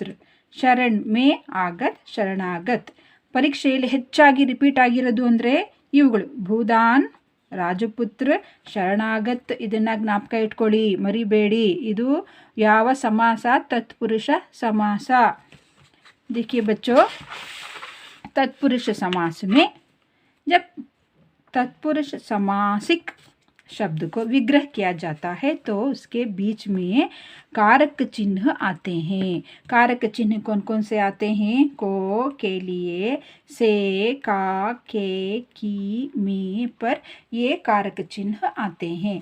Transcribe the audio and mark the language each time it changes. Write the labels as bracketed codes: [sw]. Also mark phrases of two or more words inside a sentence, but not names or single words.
[hi] शरण में आगत, शरणागत. [kn] ಪರೀಕ್ಷೆಯಲ್ಲಿ ಹೆಚ್ಚಾಗಿ ರಿಪೀಟ್ ಆಗಿರೋದು ಅಂದರೆ ಇವುಗಳು, ಭೂದಾನ್, ರಾಜಪುತ್ರ, ಶರಣಾಗತ್. ಇದನ್ನು ಜ್ಞಾಪಕ ಇಟ್ಕೊಳ್ಳಿ, ಮರಿಬೇಡಿ. ಇದು ಯಾವ ಸಮಾಸ, ತತ್ಪುರುಷ ಸಮಾಸ. [hi] देखिए बच्चों, तत्पुरुष समास में जब तत्पुरुष समासिक शब्द को विग्रह किया जाता है तो उसके बीच में कारक चिन्ह आते हैं. कारक चिन्ह कौन कौन से आते हैं, को, के लिए, से, का, के, की, में, पर ये कारक चिन्ह आते हैं.